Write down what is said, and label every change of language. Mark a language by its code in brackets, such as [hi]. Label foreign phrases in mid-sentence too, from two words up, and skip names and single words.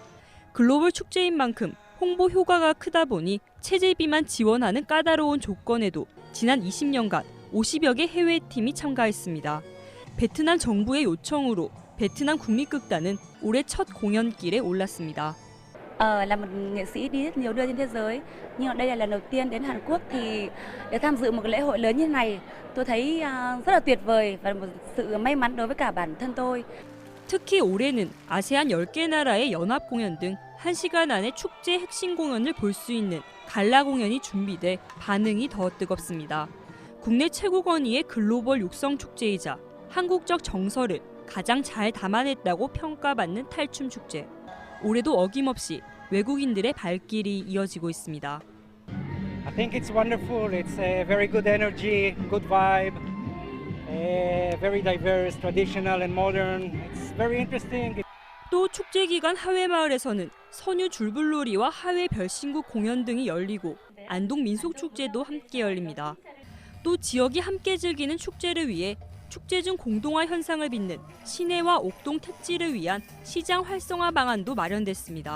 [ko] 글로벌 축제인 만큼 홍보 효과가 크다 보니 체제비만 지원하는 까다로운 조건에도 지난 20년간 50여 개 해외팀이 참가했습니다. 베트남 정부의 요청으로 베트남 국립극단은 올해 첫 공연길에 올랐습니다. [vi] Là một nghệ sĩ đi rất nhiều nơi trên thế giới, nhưng đây là lần đầu tiên đến Hàn Quốc thì để tham dự một cái lễ hội lớn như thế này, tôi thấy rất là tuyệt vời và một sự may mắn đối với cả bản thân tôi. [ko] 특히 올해는 아세안 10개 나라의 연합 공연 등 1시간 안에 축제 핵심 공연을 볼 수 있는 갈라 공연이 준비돼 반응이 더 뜨겁습니다. 국내 최고 권위의 글로벌 육성 축제이자 한국적 정서를 가장 잘 담아냈다고 평가받는 탈춤 축제. 올해도 어김없이 외국인들의 발길이 이어지고 있습니다. [en] I think it's wonderful. It's a very good energy, good vibe, very diverse, traditional and modern. It's very interesting. [ko] 또 축제 기간 하회마을에서는 선유 줄불놀이와 하회 별신국 공연 등이 열리고 안동 민속축제도 함께 열립니다. 또 지역이 함께 즐기는 축제를 위해 축제 중 공동화 현상을 빚는 시내와 옥동 택지를 위한 시장 활성화 방안도 마련됐습니다.